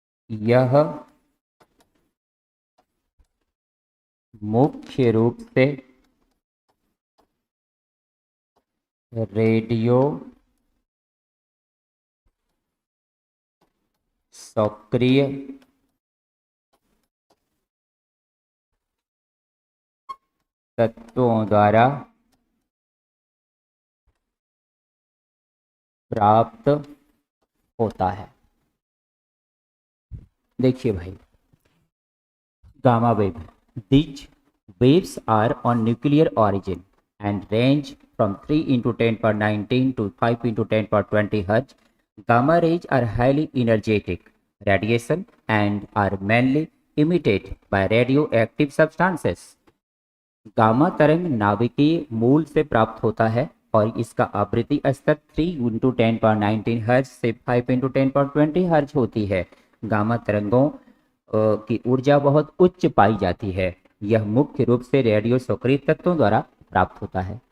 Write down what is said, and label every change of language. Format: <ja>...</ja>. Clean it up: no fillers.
<hi>यह मुख्य रूप से रेडियो सक्रिय तत्वों द्वारा प्राप्त होता है। देखिए भाई, gamma wave,</hi> <en>these waves are on nuclear origin and range from 3 × 10⁻19 to 5 × 10⁻20 Hz. Gamma rays are highly energetic radiation and are mainly emitted by radioactive substances.</en> <hi>Gamma तरंग नाभिकीय मूल से प्राप्त होता है और इसका आवृत्ति स्तर 3 × 10⁻19 हर्ज से 5 × 10⁻20 हर्ज होती है। गामा तरंगों की ऊर्जा बहुत उच्च पाई जाती है। यह मुख्य रूप से रेडियो सक्रिय तत्वों द्वारा प्राप्त होता है।</hi>